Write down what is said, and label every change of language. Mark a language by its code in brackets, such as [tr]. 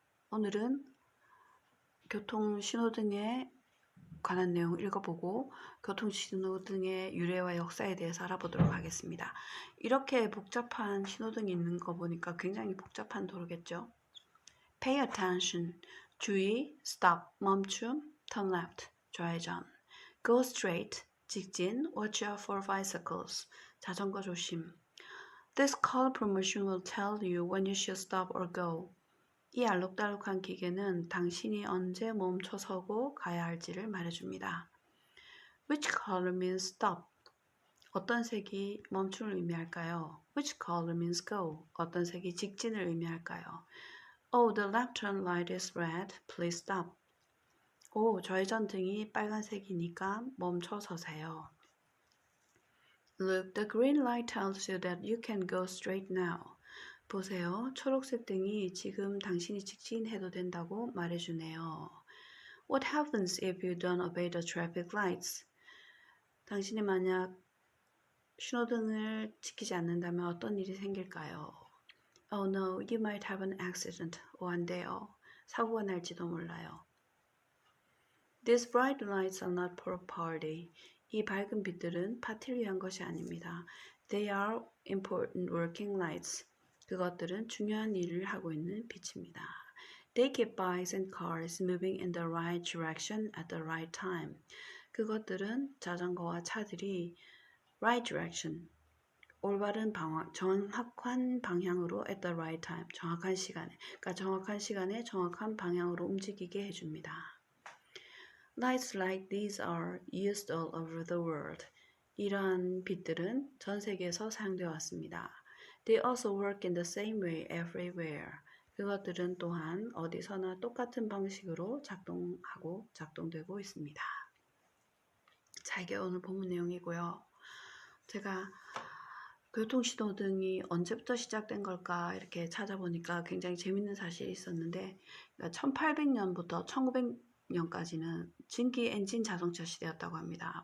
[ko] 오늘은 교통 신호등에 관한 내용 읽어보고 교통 신호등의 유래와 역사에 대해서 알아보도록 하겠습니다. 이렇게 복잡한 신호등이 있는 거 보니까 굉장히 복잡한 도로겠죠. [en] Pay attention. [ko] 주의, [en] stop, [ko] 멈춤, [en] turn left, [ko] 좌회전. [en] Go straight, [ko] 직진, [en] watch out for bicycles, [ko] 자전거 조심. [en] This color promotion will tell you when you should stop or go. [ko] 이 알록달록한 기계는 당신이 언제 멈춰서고 가야 할지를 말해줍니다. [en] Which color means stop? [ko] 어떤 색이 멈춤을 의미할까요? [en] Which color means go? [ko] 어떤 색이 직진을 의미할까요? [en] Oh, the left turn light is red. Please stop. [ko] 오, 좌회전 등이 빨간색이니까 멈춰 서세요. [en] Look, the green light tells you that you can go straight now. [ko] 보세요. 초록색 등이 지금 당신이 직진해도 된다고 말해주네요. [en] What happens if you don't obey the traffic lights? [ko] 당신이 만약 신호등을 지키지 않는다면 어떤 일이 생길까요? [en] Oh no, you might have an accident. [ko] 안 돼요. 사고가 날지도 몰라요. [en] These bright lights are not for a party. [ko] 이 밝은 빛들은 파티를 위한 것이 아닙니다. [en] They are important working lights. [ko] 그것들은 중요한 일을 하고 있는 빛입니다. [en] They keep bikes and cars moving in the right direction at the right time. [ko] 그것들은 자전거와 차들이 [en] right direction, [ko] 올바른 방향, 정확한 방향으로 [en] at the right time, [ko] 정확한 시간에, 그러니까 정확한 시간에 정확한 방향으로 움직이게 해줍니다. [en] Lights like these are used all over the world. [ko] 이러한 빛들은 전 세계에서 사용되어 왔습니다. [en] They also work in the same way everywhere. [ko] 그것들은 또한 어디서나 똑같은 방식으로 작동되고 있습니다. 자, 이게 오늘 본문 내용이고요. 제가 교통신호등이 언제부터 시작된 걸까 이렇게 찾아보니까 굉장히 재밌는 사실이 있었는데 1800년부터 1900년까지는 증기 엔진 자동차 시대였다고 합니다.